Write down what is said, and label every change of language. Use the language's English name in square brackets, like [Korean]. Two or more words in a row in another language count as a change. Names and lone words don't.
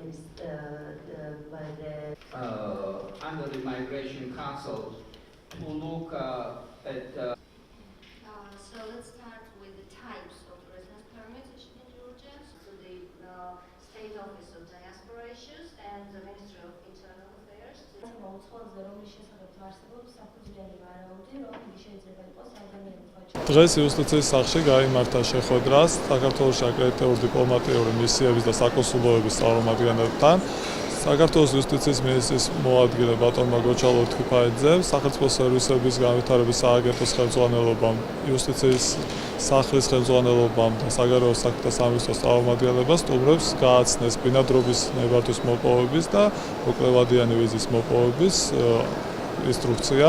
[English] Under the Migration Council to look at. So let's start with the types of residence permits issued in Georgia. So the State Office of Diaspora Issues and the Ministry of Internal Affairs. [Georgian] დღეს იუსტიციის სახლში გაიმართა შეხვედრა საქართველოს აკრედიტებული დიპლომატიური მისიების და საკონსულოების წარმომადგენლებთან. საქართველოს იუსტიციის მინისტრის მოადგილე ბატონმა გოჩა ლოთქიფაიძემ სახელმწიფო სერვისების განვითარების სააგენტოს ხელმძღვანელობამ, იუსტიციის სახლის ხელმძღვანელობამ და საგარეო საქმეთა სამინისტროს წარმომადგენლებას სტუმრებს გააცნეს ბინადრობის ნებართვის მოპოვების და მოკლევადიანი ვიზის მოპოვების ინსტრუქცია.